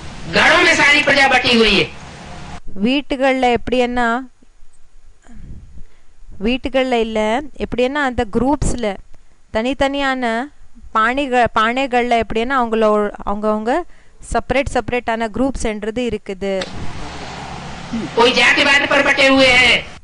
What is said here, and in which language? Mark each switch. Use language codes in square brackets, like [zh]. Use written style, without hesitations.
[hi] घरों में सारी प्रजा बटी हुई है, [ta] வீட்டுகள்ல எப்படின்னா வீட்டுகள்ல இல்ல எப்படின்னா அந்த குரூப்ஸ்ல தனித்தனியான பானைகள்ல எப்படின்னா அவங்கவுங்க செப்பரேட்டான குரூப்ஸ்ன்றது இருக்குது. [hi] कोई जातिवाद पर बटे हुए हैं,